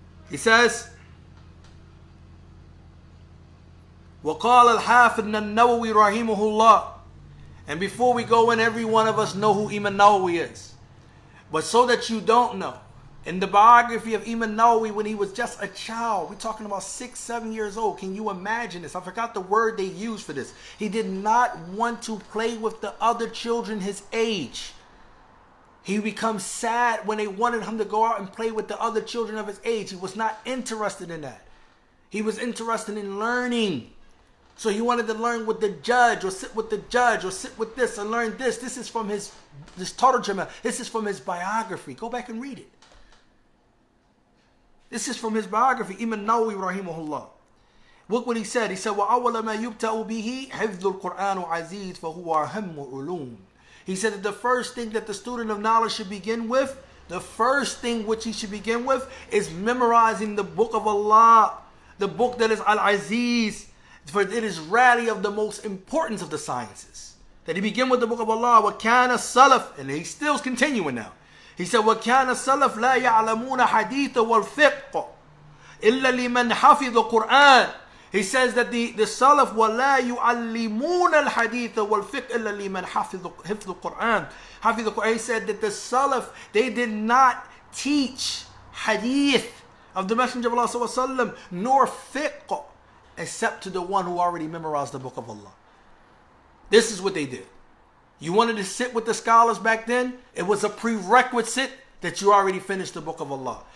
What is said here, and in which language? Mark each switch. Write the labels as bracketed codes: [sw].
[en] He says, [ar] وقال الحافظ النووي رحمه الله. [en] And before we go in, every one of us know who Imam Nawawi is. But so that you don't know, in the biography of Imam Nawawi, when he was just a child, we're talking about 6, 7 years old. Can you imagine this? I forgot the word they used for this. He did not want to play with the other children his age. He becomes sad when they wanted him to go out and play with the other children of his age. He was not interested in that. He was interested in learning. So he wanted to learn with the judge, or sit with the judge, or sit with this and learn this. This is from this Tarjama. This is from his biography. Go back and read it. This is from his biography, Imam Nawawi rahimahullah. Look what he said. He said, [ar] وَأَوَّلَ مَا يُبْتَأُ بِهِ حِفْظُ الْقُرْآنُ عَزِيزٌ فَهُوَ أَهَمُّ عُلُومٍ. [en] He said that the first thing that the student of knowledge should begin with, the first thing which he should begin with, is memorizing the book of Allah, the book that is Al-Aziz, for it is really of the most importance of the sciences. That he begin with the book of Allah, [ar] وَكَانَ السَّلَفُ, [en] and he's still continuing now. He said, [ar] وَكَانَ السَّلَفُ لَا يَعْلَمُونَ حَدِيثَ وَالْفِقْهَ إِلَّا لِمَنْ حَفِظَ الْقُرْآنِ. [en] He says that the Salaf [ar] وَلَا يُعَلِّمُونَ الْحَدِيثَ وَالْفِقْهَ إِلَّا لِمَنْ حَفِظَ الْقُرْآنِ. [en] He said that the Salaf, they did not teach hadith of the Messenger of Allah ﷺ, nor fiqh, except to the one who already memorized the book of Allah. This is what they did. You wanted to sit with the scholars back then? It was a prerequisite that you already finished the book of Allah.